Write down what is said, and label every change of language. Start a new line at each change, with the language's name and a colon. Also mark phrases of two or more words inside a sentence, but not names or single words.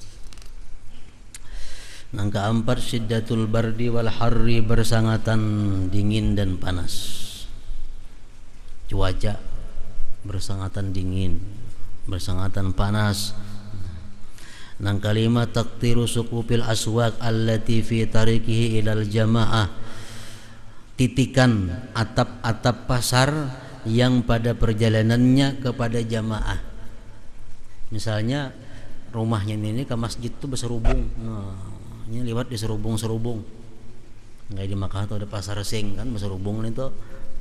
Banjar: Nang keempat,
Arabic: شدة البرد والحر,
Banjar: bersangatan dingin dan panas. Cuaca bersangatan dingin, bersangatan panas. Nang kelima,
Arabic: تقطير سقوف الأسواق التي في طريقه إلى الجماعة,
Banjar: titikan atap-atap pasar yang pada perjalanannya kepada jamaah. Misalnya rumahnya ini ke masjid tuh berserubung, nah ini lewat di serubung-serubung. Kayak di Makkah tuh ada pasar sing kan berserubung itu.